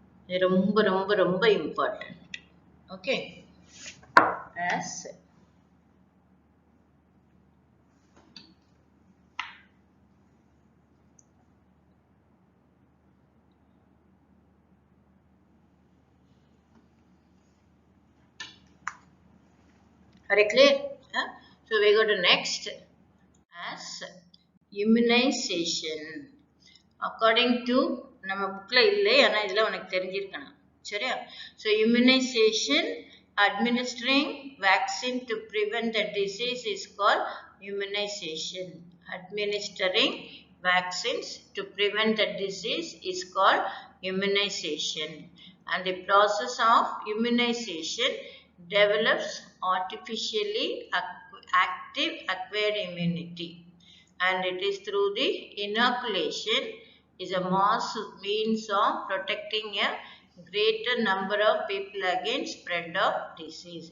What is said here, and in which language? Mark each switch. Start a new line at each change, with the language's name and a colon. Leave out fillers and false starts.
Tamil: இது ரொம்ப ரொம்ப ரொம்ப important. Okay,
English: as are you clear? So we go to next as immunization. According to
Tamil: நம்ம புக்ல இல்லை, ஆனா இதுல உனக்கு தெரிஞ்சிருக்கணும். சரியா?
English: So immunization, administering vaccine to prevent the disease is called immunization. Administering vaccines to prevent the disease is called immunization. And the process of immunization develops artificially active acquired immunity, and it is through the inoculation is a mass means of protecting a greater number of people against spread of disease.